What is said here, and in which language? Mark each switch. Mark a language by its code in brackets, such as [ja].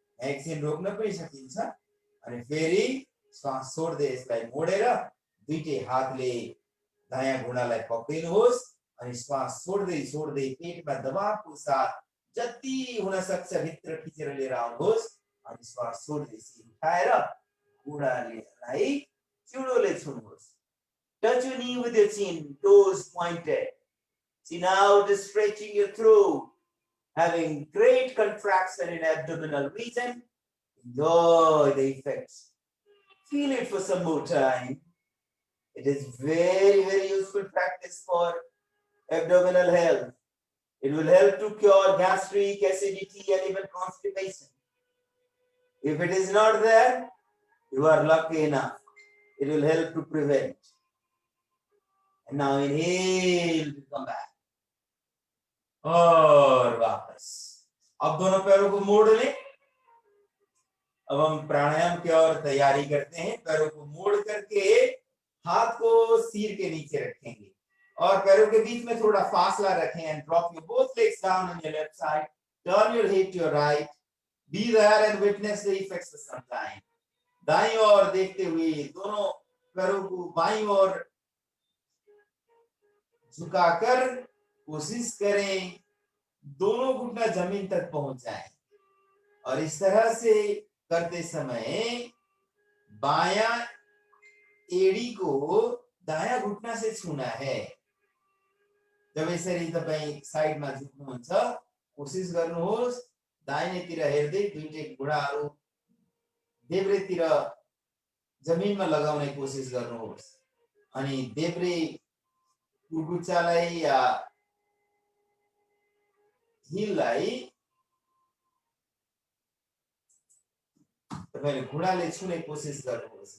[ne] एकछिन रोक्न पनि सकिन्छ अनि फेरि श्वास छोड्दै यसलाई मोडेर दुईटै हातले दायाँ घुँडालाई पक्रिनुहोस् अनि श्वास छोड्दै छोड्दै पेटमा दबावको साथ जति हुन सक्छ भित्र खिचेर लिएर आउनुहोस् अनि श्वास छोड्दै सिर उठाएर घुँडालाई चिउडोले छुनुहोस्। [en] Touch your knee with your chin, toes pointed. Chin out, stretching your throat, having great contraction in abdominal region. Enjoy the effects. Feel it for some more time. It is very, very useful practice for abdominal health. It will help to cure gastric, acidity, and even constipation. If it is not there, you are lucky enough. It will help to prevent. And now inhale to come back. [hi] और वापस। अब दोनों पैरों को मोड़ लें। अब हम प्राणायाम की ओर तैयारी करते हैं। पैरों को मोड़ करके हाथ को सिर के नीचे रखेंगे और पैरों के बीच में थोड़ा फासला रखें [en] and drop your both legs down on your left side. [hi] Turn your head to your right. Be there and witness the effects for some time. दाईं ओर देखते हुए दोनों पैरों को बाईं ओर झुकाकर कोशिश करें दोनों घुटना जमीन तक पहुंच जाए और इस तरह से करते समय बायां एडी को दायाँ घुट्ना से छूना है। [ne] जब यसरी तपाईं साइडमा झुक्नुहुन्छ कोसिस गर्नुहोस् दाहिनेतिर हेर्दै दुईटै घुँडाहरू देब्रेतिर जमिनमा लगाउने कोसिस गर्नुहोस् अनि देब्रे कुर्कुच्चालाई या हिललाई तपाईले घुँडाले छुने कोसिस गर्नुहोस्।